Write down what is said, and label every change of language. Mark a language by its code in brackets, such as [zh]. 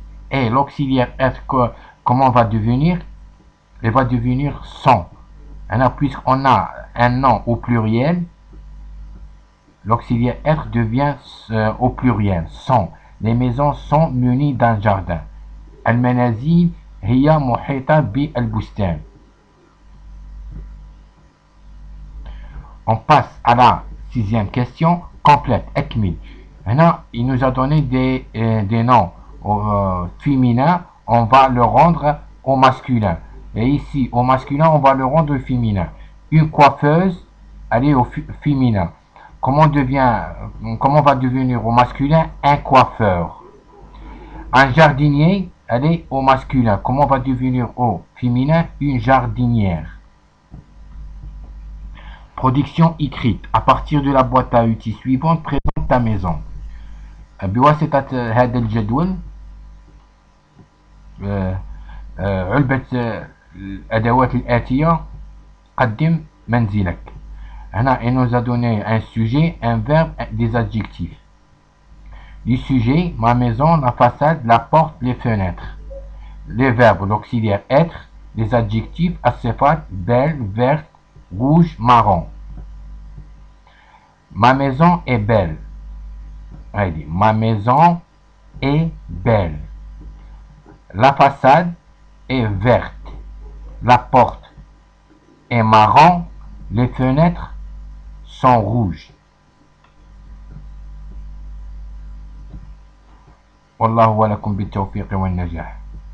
[fr] Et l'auxiliaire être, comment va devenir? Elle va devenir son. Maintenant, puisqu'on a un nom au pluriel, l'auxiliaire être devient au pluriel, son. Les maisons sont munies d'un jardin. [ar] المنازل هي محيطة بالبستان. [fr] On passe à la sixième question, complète, ekmil. Maintenant, il nous a donné des noms féminins, on va le rendre au masculin. Et ici, au masculin, on va le rendre au féminin. Une coiffeuse, elle est au féminin. Comment va devenir au masculin un coiffeur? Un jardinier, elle est au masculin. Comment va devenir au féminin une jardinière? Production écrite. À partir de la boîte à outils suivante, présente ta maison. [ar] بواسطة هذا الجدول علبة الأدوات الآتية قدم منزلك. هنا [fr] il nous a donné un sujet, un verbe, des adjectifs. Les sujets, ma maison, la façade, la porte, les fenêtres. Les verbes, l'auxiliaire être. Les adjectifs, as-sifat, belle, verte, rouge, marron. Ma maison est belle. Allez, ma maison est belle. La façade est verte. La porte est marron. Les fenêtres sont rouges. [ar] والله ولكم بالتوفيق والنجاح.